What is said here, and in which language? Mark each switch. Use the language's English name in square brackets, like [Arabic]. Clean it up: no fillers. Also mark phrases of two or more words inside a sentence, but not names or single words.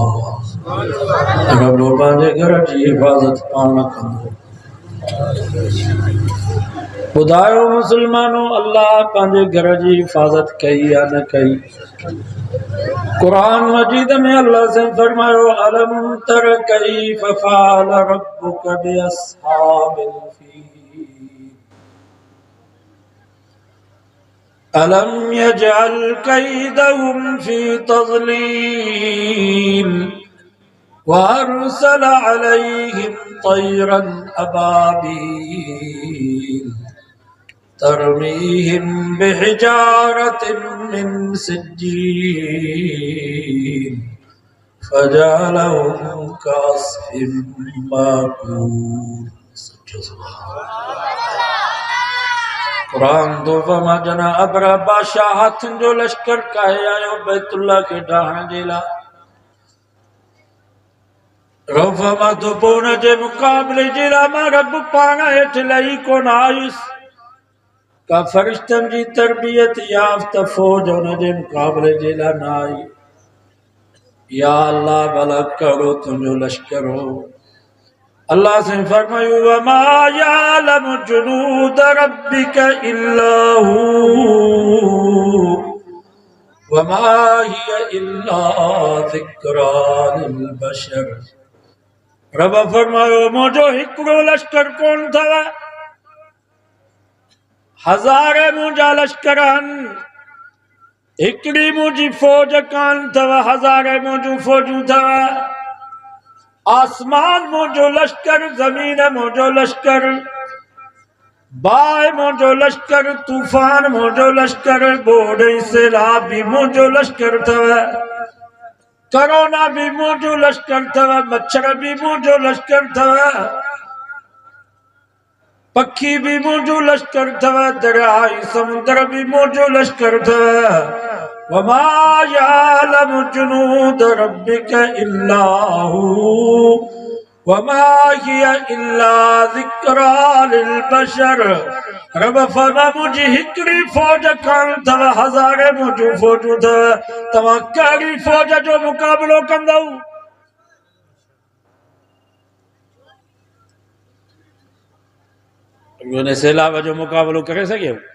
[Sindhi] रब पंहिंजे घर जी हिफ़ाज़त पाण कंदो। ॿुधायो मुसलमानों अल्लाह पंहिंजे घर जी हिफ़ाज़त कई या न कई? कुरान मजीद में अल्लाह से फरमायो [Arabic] ألم تر كيف فعل ربك بأصحاب الفيل ألم يجعل كيدهم في تضليل وأرسل عليهم طيرا أبابيل ترميهم بحجارة من سجيل فجعلهم كعصف مأكول. [Sindhi] कुरान तो फरमा जना अबरा बादशाह हाथन जो लश्कर काहे आयो बैतुल्ला के ढाहण जे लाइ। रफ़मा तो पोन जे मुकाबले जे लाइ मां रब पाण हेठि लही कोन आयुसि, का फरिश्तनि जी तरबियत याफ़्ता फ़ौज हुन जे मुकाबले जे लाइ न आई। [Arabic] يا الله [Sindhi] भला कहिड़ो तुंहिंजो लश्कर हो। अल्लाह से फरमायो [Arabic] وما يعلم جنود ربك إلا هو وما هي إلا ذكرى للبشر. [Sindhi] रब फरमायो मुंहिंजो हिकिड़ो लश्कर कोन अथव, हज़ारे मुंहिंजा लश्कर आहिनि, हिकिड़ी मुंहिंजी फ़ौज कान अथव, हज़ारे मुंहिंजूं फ़ौजूं अथव। आसमान मुंहिंजो लश्कर, ज़मीन मुंहिंजो लश्कर, बाहि मुंहिंजो लश्कर, तूफ़ान मुंहिंजो लश्कर, ॿोॾ ऐं सैलाब भी मुंहिंजो लश्कर अथव, करोना भी मुंहिंजो लश्कर अथव, मच्छर भी मुंहिंजो लश्कर अथव, पखी भी मुंहिंजो लश्कर अथव, दरिया ऐं समुंदर भी मुंहिंजो लश्कर अथव। [Arabic] وما يعلم جنود ربك إلا هو وما هي إلا ذكرى للبشر. [Sindhi] रब फरमा मुंहिंजी हिकिड़ी फ़ौज कान अथव, हज़ारे मुंहिंजूं फ़ौजूं अथव, तव्हां कहिड़ी फ़ौज जो मुक़ाबिलो कंदव? उन सैलाब जो मुक़ाबिलो करे सघियो?